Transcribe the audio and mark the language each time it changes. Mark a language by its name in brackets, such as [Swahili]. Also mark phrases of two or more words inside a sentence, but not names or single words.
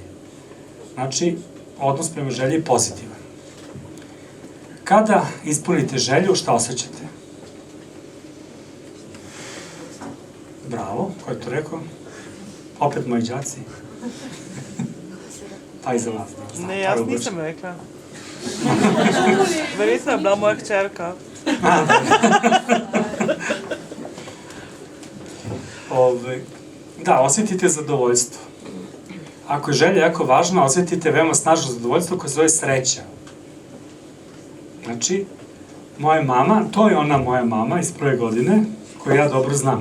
[Bosnian] Znači, odnos prema želji je pozitivan. Kada ispunite želju, šta osjećate? Bravo, ko je to rekao? Opet moji đaci. Pa i za vas. [Slovenian] Ne, jaz nisem rekla. Verjetno je bila moja hčerka. [Bosnian] Da, osjetite zadovoljstvo. Ako je želja jako važna, osjetite veoma snažno zadovoljstvo koje se zove sreća. Znači, moja mama, to je ona moja mama iz prve godine, koju ja dobro znam.